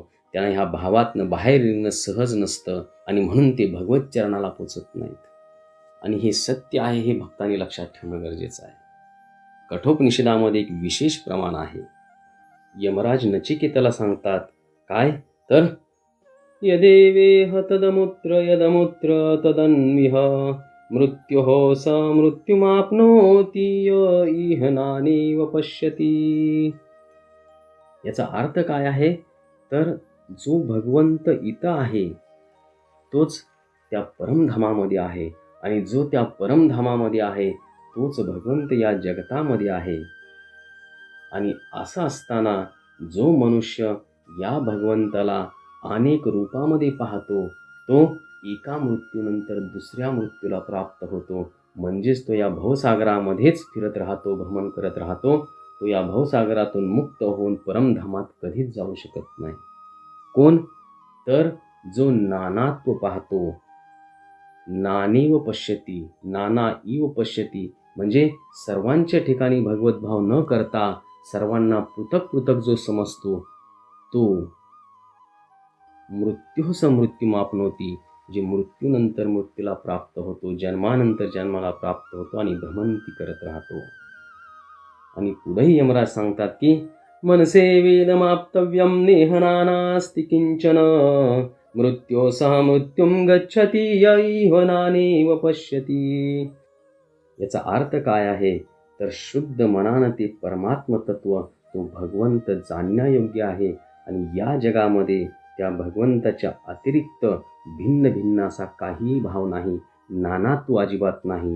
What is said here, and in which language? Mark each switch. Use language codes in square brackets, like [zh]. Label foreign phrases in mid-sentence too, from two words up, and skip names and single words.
[mr] त्यांना ह्या भावातनं बाहेर येणं सहज नसतं आणि म्हणून ते भगवत चरणाला पोचत नाहीत. आणि हे सत्य आहे हे भक्तांनी लक्षात ठेवणं गरजेचं आहे. कठोपनिषदामध्ये एक विशेष प्रमाण आहे. यमराज नचिकेताला सांगतात काय तर [sa] यदेवेह तदमुत्र यदमुत्र तदन्विह मृत्योः स मृत्युमाप्नोति य इह नानेव पश्यति. [mr] याचा अर्थ काय आहे तर जो भगवंत इथं आहे तोच त्या परमधामामध्ये आहे आणि जो त्या परमधामामध्ये आहे तोच भगवंत या जगतामध्ये आहे. आणि असं असताना जो मनुष्य या भगवंताला अनेक रूपामध्ये पाहतो तो एका मृत्यूनंतर दुसऱ्या मृत्यूला प्राप्त होतो. म्हणजेच तो या भवसागरामध्येच फिरत राहतो, भ्रमण करत राहतो. तो या भवसागरातून मुक्त होऊन परमधामात कधीच जाऊ शकत नाही. कोण तर जो नानात्व पाहतो. [sa] नानेव पश्यती, नाना इव पश्यती [mr] म्हणजे सर्वांच्या ठिकाणी भगवद्भाव न करता सर्वांना पृथक पृथक जो समजतो तो [sa] मृत्यूः स मृत्युमाप्नोति, [mr] जे मृत्यूनंतर मृत्यूला प्राप्त होतो, जन्मानंतर जन्माला प्राप्त होतो आणि भ्रमंती करत राहतो. आणि पुढेही यमराज सांगतात की [sa] मनसे वेदमाप्तव्यम नेहनानास्ति किंचन मृत्यो सह मृत्युम गच्छति यैव नानेव पश्यति. [mr] याचा अर्थ काय आहे तर शुद्ध मनानं ते परमात्म तत्व तो भगवंत जाणण्यायोग्य आहे आणि या जगामध्ये त्या भगवंताच्या अतिरिक्त भिन्न भिन्न असा काहीही भाव नाही, नानात्व अजिबात नाही.